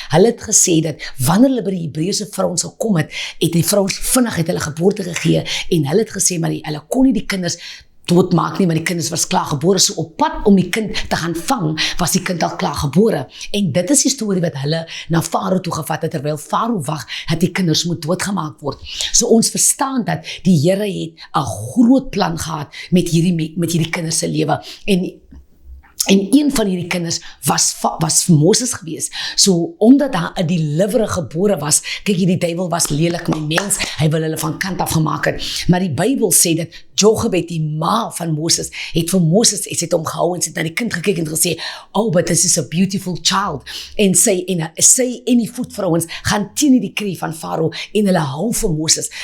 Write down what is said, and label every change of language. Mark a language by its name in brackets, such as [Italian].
[Afrikaans] Hulle het gesê dat wanneer hulle by die Hebreëse vrouens gekom het die vrouens vinnig het hulle geboorte gegee, en hulle het gesê, maar hulle kon nie die kinders doodmaak nie, maar die kinders was klaar gebore, so op pad om die kind te gaan vang, was die kind al klaar gebore. En dit is die storie wat hulle na Farao toe gevat het, terwyl Farao wag, dat die kinders moet doodgemaak word. So ons verstaan dat die Here het 'n groot plan gehad met hierdie kinders se lewe. En een van hierdie kinders was Moses gewees. So, omdat daar 'n deliverer gebore was, kyk, die duiwel was lelik met mens, hy wil hulle van kant af gemaak het. Maar die Bybel sê dat Jochebed, die ma van Moses, het vir Moses, sy het hom gehou en sy het na die kind gekyk en gesê, [English] oh, but this is a beautiful child. [Afrikaans] En sy en die voetvrouens gaan teen die dekree van Farao en hulle hou vir Moses.